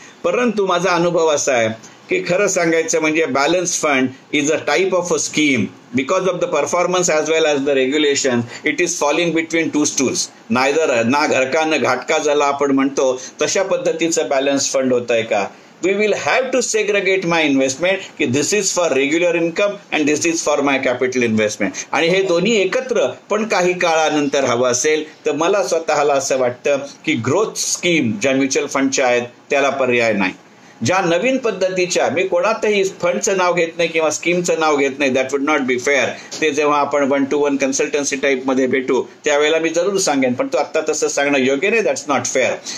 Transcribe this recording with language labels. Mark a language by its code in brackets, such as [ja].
[mr] परंतु माझा अनुभव असा आहे की खरं सांगायचं म्हणजे balance fund [en] Is a type of a scheme. Because of the performance as well as the regulation, it is falling between 2 stools. Neither [hi] ना घरका न घाटका [mr] ज्याला आपण म्हणतो तशा पद्धतीचं बॅलन्स फंड होत आहे का? [en] We will have to segregate my investment [mr] की [en] this is for regular income and this is for my capital investment. [mr] आणि हे दोन्ही एकत्र पण काही काळानंतर हवं असेल तर मला स्वतःला असं वाटतं की ग्रोथ स्कीम ज्या म्युच्युअल फंडच्या आहेत त्याला पर्याय नाही. ज्या नवीन पद्धतीच्या, मी कोणातही फंडचं नाव घेत नाही किंवा स्कीमचं नाव घेत नाही, [en] That would not be fair. [mr] ते जेव्हा आपण 1-to-1 कन्सल्टन्सी टाईपमध्ये भेटू त्यावेळेला मी जरूर सांगेन, पण तो आत्ता तसं सांगणं योग्य नाही, [en] That's not fair.